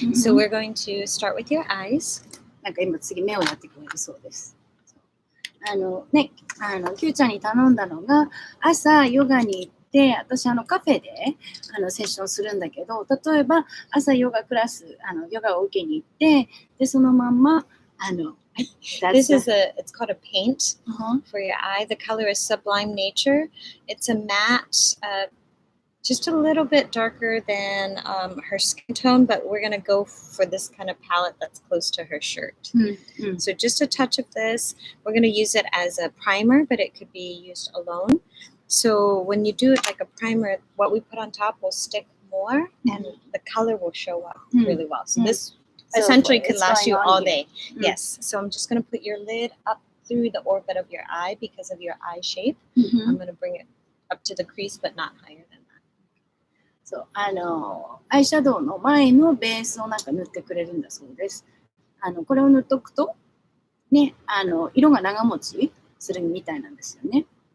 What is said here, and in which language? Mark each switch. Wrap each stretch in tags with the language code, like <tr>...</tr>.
<en>So we're going to start with your eyes.</en> <ja>なんか今次目をやってくれるそうです。ね、キューちゃんに頼んだのが、朝ヨガに行って、私カフェでセッションするんだけど、例えば朝ヨガクラス、ヨガを受けに行って、で、そのまんま、</ja> <en>This is it's called a paint for your eye. The color is Sublime Nature. It's a matte, just a little bit darker than her skin tone, but we're going to go for this kind of palette that's close to her shirt. So just a touch of this. We're going to use it as a primer, but it could be used alone. So when you do it like a primer, what we put on top will stick more and the color will show up really well. So this essentially could last you all day. Yes. So I'm just going to put your lid up through the orbit of your eye because of your eye shape. I'm going to bring it up to the crease, but not higher than that.</en> <ja>そう、アイシャドウの前のベースをなんか塗ってくれるんだそうです。これを塗っとくと、ね、色が長持ちするみたいなんですよね。</ja>